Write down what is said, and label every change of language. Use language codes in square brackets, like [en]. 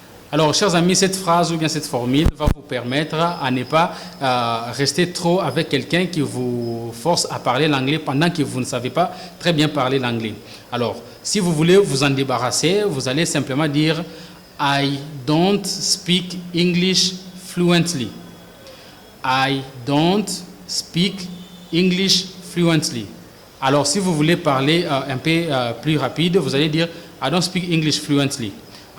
[fr] Alors, chers amis, cette phrase ou bien cette formule va vous permettre à ne pas rester trop avec quelqu'un qui vous force à parler l'anglais pendant que vous ne savez pas très bien parler l'anglais. Alors, si vous voulez vous en débarrasser, vous allez simplement dire « [en] I don't speak English fluently ». « I don't speak English fluently ». [fr] Alors, si vous voulez parler un peu plus rapide, vous allez dire « [en] I don't speak English fluently ».